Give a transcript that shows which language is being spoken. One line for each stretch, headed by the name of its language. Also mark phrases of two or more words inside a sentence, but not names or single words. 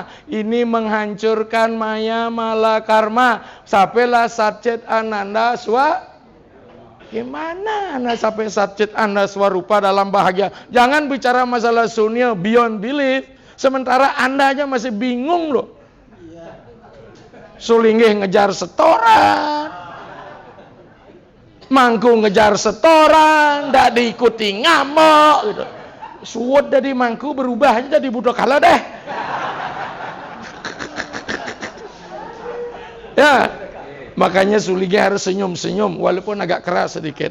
Indonesian: Ini menghancurkan maya mala karma. Sampailah
Sanskrit: satcit ananda swa.
Indonesian: Gimana Anda sampai
Sanskrit: satcit anda swarupa
Indonesian: dalam bahagia? Jangan bicara masalah sunya
English: beyond belief.
Indonesian: Sementara Anda aja masih bingung loh. Sulinggih ngejar setoran, Mangku ngejar setoran, ndak diikuti ngamuk gitu. Suwot dari Mangku berubah aja jadi budak kala deh. Ya, makanya Sulinggih harus senyum-senyum walaupun agak keras sedikit.